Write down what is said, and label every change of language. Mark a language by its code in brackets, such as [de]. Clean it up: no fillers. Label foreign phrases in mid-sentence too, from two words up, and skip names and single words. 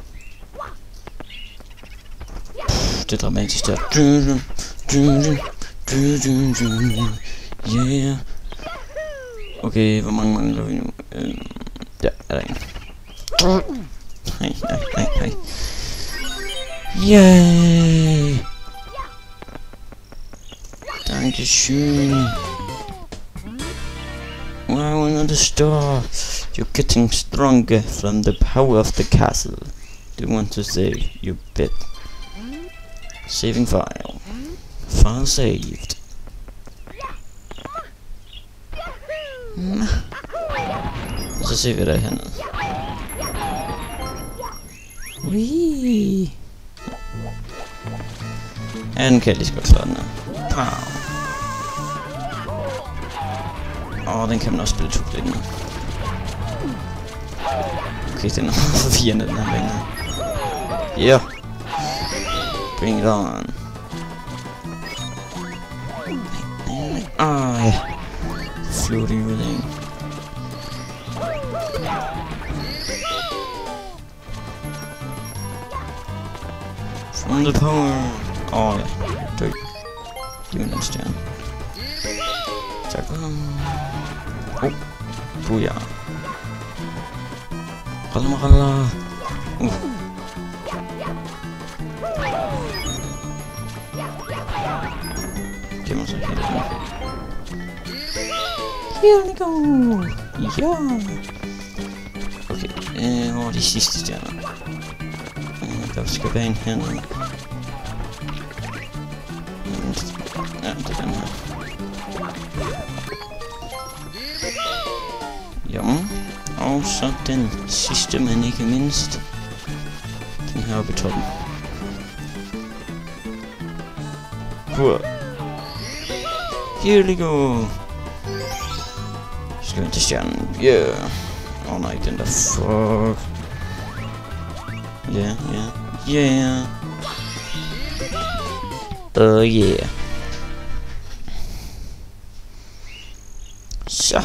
[da] Det er dramatisk der. [en] Yeah. [da] Okay, hvor mange mangler vi nu? Ja, er der en. Nej. [de] Yay! Dankeschön. [en] Wow, another star. You're getting stronger from the power of the castle. Do you want to save? You bet. Saving file. File saved. [da] Så ser vi der hernede. Wee. Ja, den kan jeg lige så godt slå den her. Den kan man også spille 2 lidt med. Okay, den er meget forvirrende, den her bane her. [en] Yeah. Bring it on. [da] Ja. [en] Floating within. From the power. [da] Ja. Dø. Giv mig den stjerne. Tak. Booyah. Ralla. Giv mig så helt den. [en] Here we go. [da] Ja. Okay, de sidste stjerner. Der skal være en hernede. Ja, det er den her. Jamen. Og så den sidste, men ikke mindst. Den her oppe i toppen. [en] Here we go. [da] Skal vi til stjernen? Yeah. Nej, den der fuck. Yeah. [en] Yeah. [da] Så.